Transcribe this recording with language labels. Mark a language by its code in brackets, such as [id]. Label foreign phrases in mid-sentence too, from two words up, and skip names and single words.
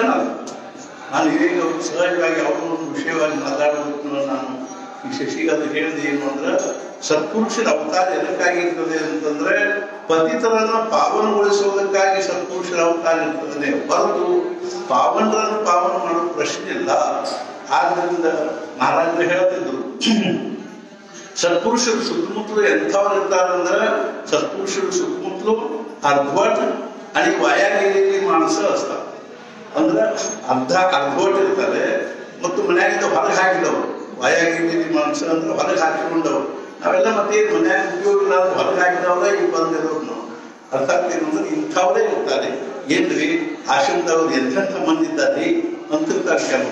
[kn] ನಾನು ಈಗ ಸಹಜವಾಗಿ ಯಾವುದೋ ಒಂದು ವಿಷಯವಾಗಿ ಮಾತಾಡಬೇಕು ನಾನು ಈ ಶಶಿಗೆ ಅದು ಹೇಳಿದೆ ಏನು ಅಂದ್ರೆ ಸತ್ಪುರುಷರ ಅವತಾರ ಎದಕ್ಕಾಗಿರ್ತದೆ ಅಂತಂದ್ರೆ ಪತಿತರನ್ನ ಪಾವನಗೊಳಿಸುವುದಕ್ಕಾಗಿ ಸತ್ಪುರುಷರ ಅವತಾರ ಇರ್ತದೆ ಹೊರತು ಪಾವನರನ್ನು ಪಾವನ ಮಾಡೋ ಪ್ರಶ್ನೆ ಇಲ್ಲ. ಆದ್ರಿಂದ ಮಹಾರಾಜರು ಹೇಳ್ತಿದ್ರು ಸತ್ಪುರುಷರು ಸುತ್ತಮುತ್ತಲು ಎಂಥವ್ರು ಇರ್ತಾರಂದ್ರೆ ಸತ್ಪುರುಷರು ಸುತ್ತಮುತ್ತಲು ಅರ್ಧವಟ್ [mr] आणि वाया गेलेली माणसं असतात. [kn] ಅಂದ್ರೆ ಅರ್ಧವಟ್ ಇರ್ತಾರೆ ಮತ್ತು ಮನೆಯಾಗಿದ್ದ ಹೊರಗೆ ಹಾಕಿದವರು. [mr] वाया गेलेली माणसं [kn] ಅಂದ್ರೆ ಹೊರಗೆ ಹಾಕಿಕೊಂಡವ್ರು. ನಾವೆಲ್ಲ ಮತ್ತೆ ಮನ್ಯಾಗ ಉಪಯೋಗ ಇಲ್ಲ ಅಂದ್ರೆ ಹೊರಗೆ ಹಾಕಿದವ್ರೆ ಈಗ ಬಂದಿರೋರು ನಾವು. ಅರ್ಥಾತ್ ಏನಂದ್ರೆ ಇಂಥವರೇ ಇರ್ತಾರೆ. ಏನ್ರಿ ಆಶ್ರಮದವ್ರು ಎಂತೆಂಥ ಮಂದಿ ಇದ್ದಾರೆ ಅಂತಿರ್ತಾರೆ ಕೆಲವು.